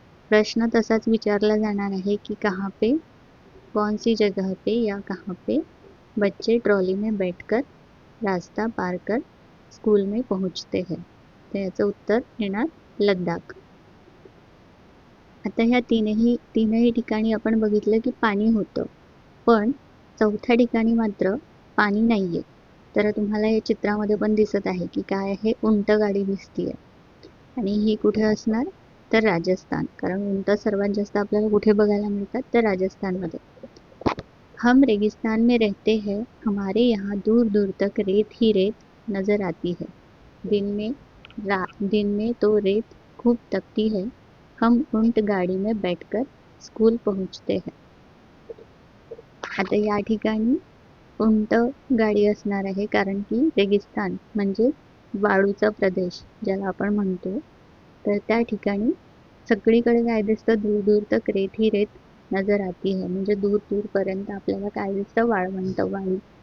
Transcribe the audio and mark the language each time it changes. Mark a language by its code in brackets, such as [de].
[mr] प्रश्न तसाच विचारला जाणार आहे की [hi] कहाँ पे, कौन सी जगह पे या कहाँ पे बच्चे ट्रॉली में बैठकर रास्ता पार कर स्कूल में पहुंचते हैं. [mr] तर याचं उत्तर येणार लद्दाख. आता ह्या तीनही ठिकाणी आपण बघितलं की पाणी होतं, पण चौथ्या ठिकाणी मात्र पाणी नाहीये. तर तुम्हाला या चित्रामध्ये पण दिसत आहे की काय आहे, उंट गाडी दिसतीये आणि ही कुठे असणार तर राजस्थान. कारण उंट सर्वात जास्त आपल्याला कुठे बघायला मिळतात तर राजस्थानमध्ये. [hi] हम रेगिस्तान में रहते हैं, हमारे यहाँ दूर दूर तक रेत ही रेत नजर आती है. दिन में तो रेत खूब तपती है. हम ऊंट गाड़ी में बैठकर स्कूल पहुंचते हैं. [mr] आता या ठिकाणी उंट गाडी असणार आहे कारण की रेगिस्तान म्हणजे वाळूचा प्रदेश ज्याला आपण म्हणतो. तर त्या ठिकाणी सगळीकडे काय दिसतं, [hi] दूर दूर तक रेत ही रेत नजर आती है. [mr] म्हणजे दूर दूरपर्यंत आपल्याला काय दिसतं, वाळवंट, वाळू.